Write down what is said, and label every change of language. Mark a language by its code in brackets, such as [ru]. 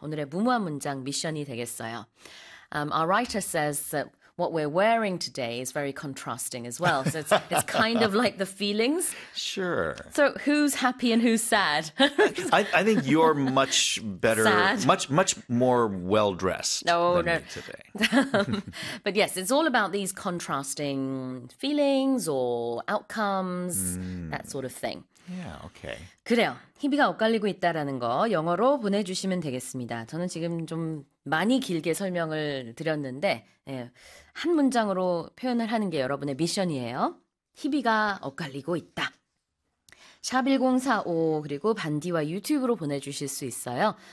[ko] 오늘의 무모한 문장 미션이 되겠어요. [en] Our writer says that what we're wearing today is very contrasting as well. So it's kind of like the feelings. Sure. So who's happy and who's sad? I think you're much better, sad. much more well-dressed than me today. But yes, it's all about these contrasting feelings or outcomes, that sort of thing. Yeah, okay. [ko] 그래요. 희비가 엇갈리고 있다라는 거 영어로 보내주시면 되겠습니다. 저는 지금 좀 많이 길게 설명을 드렸는데 예, 한 문장으로 표현을 하는 게 여러분의 미션이에요. 희비가 엇갈리고 있다. 샵1045 그리고 반디와 유튜브로 보내주실 수 있어요.